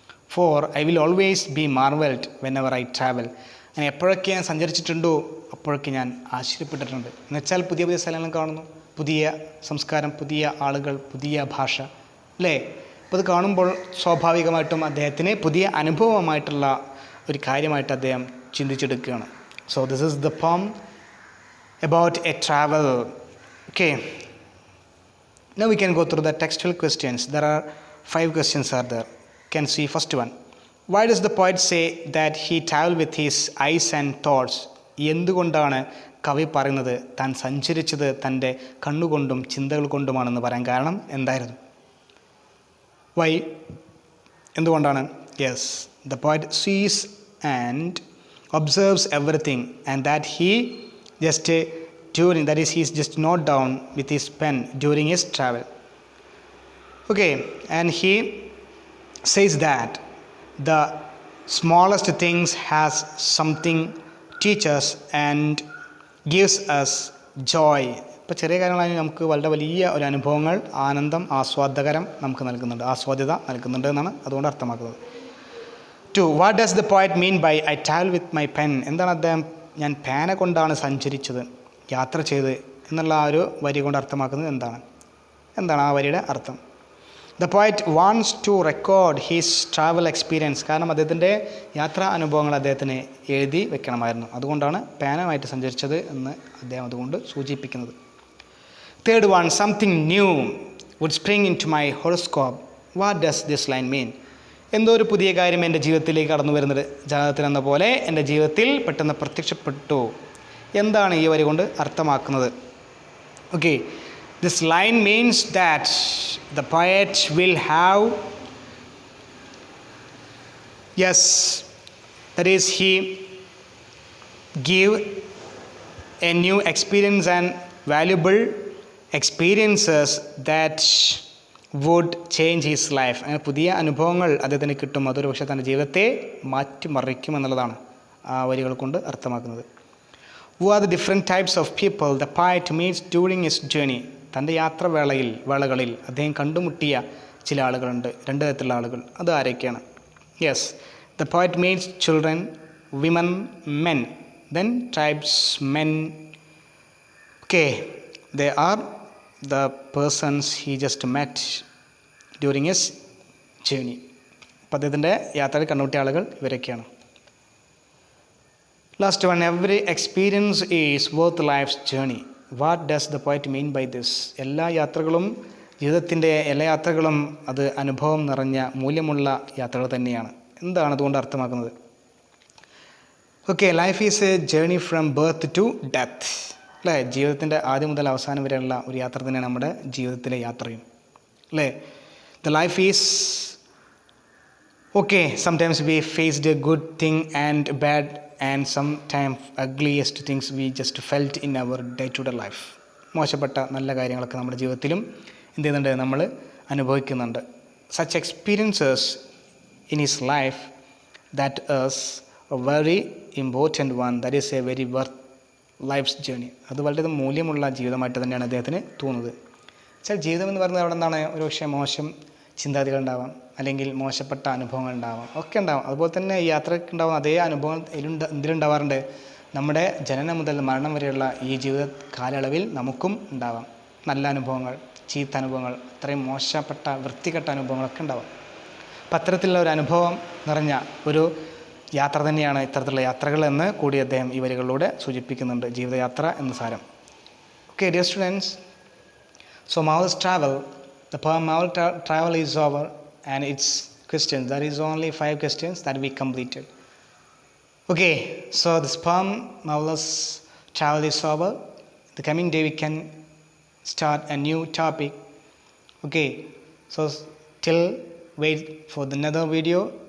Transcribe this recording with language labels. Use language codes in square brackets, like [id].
[en] For I will always be marvelled whenever I travel. [ml] ഞാൻ എപ്പോഴൊക്കെ ഞാൻ സഞ്ചരിച്ചിട്ടുണ്ടോ അപ്പോഴൊക്കെ ഞാൻ ആശ്ചര്യപ്പെട്ടിട്ടുണ്ട്. എന്നുവെച്ചാൽ പുതിയ പുതിയ സ്ഥലങ്ങൾ കാണുന്നു, പുതിയ സംസ്കാരം, പുതിയ ആളുകൾ, പുതിയ ഭാഷ, അല്ലേ? അപ്പോൾ അത് കാണുമ്പോൾ സ്വാഭാവികമായിട്ടും അദ്ദേഹത്തിന് പുതിയ അനുഭവമായിട്ടുള്ള ഒരു കാര്യമായിട്ട് അദ്ദേഹം ചിന്തിച്ചെടുക്കുകയാണ്. [en] So this is the poem about a travel. Okay, now we can go through the textual questions. There are 5 questions are there. Can see first one. Why does the poet say that he traveled with his eyes and thoughts? [ml] എന്തുകൊണ്ടാണ് കവി പറയുന്നത് താൻ സഞ്ചരിച്ചത് തൻ്റെ കണ്ണുകൊണ്ടും ചിന്തകൾ കൊണ്ടുമാണെന്ന് പറയാൻ കാരണം എന്തായിരുന്നു? വൈ, എന്തുകൊണ്ടാണ്? [en] Yes, the poet sees and observes everything and that he just during, that is, he is just note down with his pen during his travel. Okay, and he says that the smallest things has something teaches and gives us joy. [ml] ഇപ്പോൾ ചെറിയ കാര്യങ്ങളാണെങ്കിൽ നമുക്ക് വളരെ വലിയ ഒരു അനുഭവങ്ങൾ, ആനന്ദം, ആസ്വാദകരം നമുക്ക് നൽകുന്നുണ്ട്, ആസ്വാദ്യത നൽകുന്നുണ്ട് എന്നാണ് അതുകൊണ്ട് അർത്ഥമാക്കുന്നത്. 2. [en] What does the poet mean by I travel with my pen? [ml] എന്താണ് അദ്ദേഹം ഞാൻ പേന കൊണ്ടാണ് സഞ്ചരിച്ചത്, യാത്ര ചെയ്ത് എന്നുള്ള ആ ഒരു വരി കൊണ്ട് അർത്ഥമാക്കുന്നത് എന്താണ് ആ വരിയുടെ അർത്ഥം? [en] The poet wants to record his travel experience. [ml] കാരണം അദ്ദേഹത്തിൻ്റെ യാത്രാ അനുഭവങ്ങൾ അദ്ദേഹത്തിന് എഴുതി വെക്കണമായിരുന്നു, അതുകൊണ്ടാണ് പേനയുമായിട്ട് സഞ്ചരിച്ചത് എന്ന് അദ്ദേഹം അതുകൊണ്ട് സൂചിപ്പിക്കുന്നത്. [en] 3rd one, something new would spring into my horoscope. What does this line mean? [ml] എന്തോ ഒരു പുതിയ കാര്യം എൻ്റെ ജീവിതത്തിലേക്ക് കടന്നു വരുന്നത് ജാതകത്തിലെന്ന പോലെ എൻ്റെ ജീവിതത്തിൽ പെട്ടെന്ന് പ്രത്യക്ഷപ്പെട്ടു. എന്താണ് ഈ വരി കൊണ്ട് അർത്ഥമാക്കുന്നത്? [en] Okay, this line means that the poet will have Yes, that is, he give a new experience and valuable experiences that would change his life. [ml] അങ്ങനെ പുതിയ അനുഭവങ്ങൾ അദ്ദേഹത്തിന് കിട്ടും, അതൊരു പക്ഷേ തൻ്റെ ജീവിതത്തെ മാറ്റിമറിക്കും എന്നുള്ളതാണ് ആ വരികൾ കൊണ്ട് അർത്ഥമാക്കുന്നത്. [en] Who are the different types of people the poet meets during his journey? [ml] തൻ്റെ വേളകളിൽ അദ്ദേഹം കണ്ടുമുട്ടിയ ചില ആളുകളുണ്ട്, രണ്ട് തരത്തിലുള്ള ആളുകൾ. അത് ആരൊക്കെയാണ്? [en] Yes, the poet meets children, women, men. Then tribesmen. Okay, they are the persons he just met during his journey. [ml] അപ്പോൾ അദ്ദേഹത്തിൻ്റെ യാത്രയിൽ കണ്ടുമുട്ടിയ ആളുകൾ ഇവരൊക്കെയാണ്. [en] Last one, every experience is worth life's journey. What does the poet mean by this? [ml] എല്ലാ യാത്രകളും, ജീവിതത്തിൻ്റെ എല്ലാ യാത്രകളും അത് അനുഭവം നിറഞ്ഞ മൂല്യമുള്ള യാത്രകൾ തന്നെയാണ്. എന്താണ് അതുകൊണ്ട് അർത്ഥമാക്കുന്നത്? [en] Okay, life is a journey from birth to death. [ml] അല്ലേ, ജീവിതത്തിൻ്റെ ആദ്യം മുതൽ അവസാനം വരെയുള്ള ഒരു യാത്ര തന്നെയാണ് നമ്മുടെ ജീവിതത്തിലെ യാത്രയും. [en] അല്ലേ, the life is okay, sometimes we faced a good thing and bad and sometimes ugliest things we just felt in our day-to-day life. [ml] മോശപ്പെട്ട നല്ല കാര്യങ്ങളൊക്കെ നമ്മുടെ ജീവിതത്തിലും എന്ത് ചെയ്യുന്നുണ്ട്, നമ്മൾ അനുഭവിക്കുന്നുണ്ട്. [en] Such experiences in his life, that is a very important one, that is a very worth life's journey. [ml] അത് വളരെ മൂല്യമുള്ള ജീവിതമായിട്ട് തന്നെയാണ് അദ്ദേഹത്തിന് തോന്നുന്നത്. വെച്ചാൽ ജീവിതം എന്ന് പറയുന്നത് അവിടെ എന്താണ്, ഒരു പക്ഷേ മോശം ചിന്താഗതികൾ ഉണ്ടാവാം, അല്ലെങ്കിൽ മോശപ്പെട്ട അനുഭവങ്ങൾ ഉണ്ടാവാം, ഒക്കെ ഉണ്ടാവാം. അതുപോലെ തന്നെ ഈ യാത്രയ്ക്ക് ഉണ്ടാകുന്ന അതേ അനുഭവം എന്തിലുണ്ടാവാറുണ്ട്, നമ്മുടെ ജനനം മുതൽ മരണം വരെയുള്ള ഈ ജീവിത കാലയളവിൽ നമുക്കും ഉണ്ടാവാം. നല്ല അനുഭവങ്ങൾ, ചീത്ത അനുഭവങ്ങൾ, അത്രയും മോശപ്പെട്ട വൃത്തികെട്ട അനുഭവങ്ങളൊക്കെ ഉണ്ടാവാം. അപ്പം അത്തരത്തിലുള്ള ഒരു അനുഭവം നിറഞ്ഞ ഒരു യാത്ര തന്നെയാണ് ഇത്തരത്തിലുള്ള യാത്രകൾ എന്ന് കൂടി അദ്ദേഹം ഈ വരികളിലൂടെ സൂചിപ്പിക്കുന്നുണ്ട്, ജീവിതയാത്ര എന്ന സാരം. [en] Okay dear students, so Marvel's Travel, the poem Marvel's Travel is over and its questions, there is only 5 questions that we completed. Okay, so this poem Marvel's Travel is over. The coming day we can start a new topic. Okay, so till wait for another video.